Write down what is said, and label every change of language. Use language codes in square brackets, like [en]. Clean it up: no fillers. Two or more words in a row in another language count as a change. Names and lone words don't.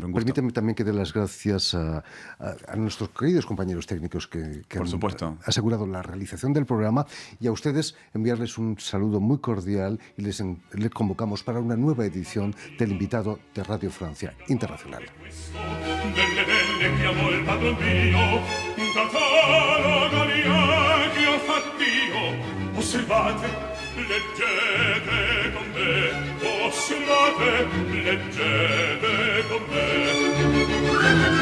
[es] Un gusto. Permíteme también que dé las gracias a nuestros queridos compañeros técnicos que Por supuesto. han asegurado la realización del programa, y a ustedes enviarles un saludo muy cordial y les convocamos para una nueva edición del invitado de Radio Francia Internacional. [it] Delle belle chiamò il padron mio, un catalogo che ho fatto io. Osservate, leggete con me, osservate, leggete con me.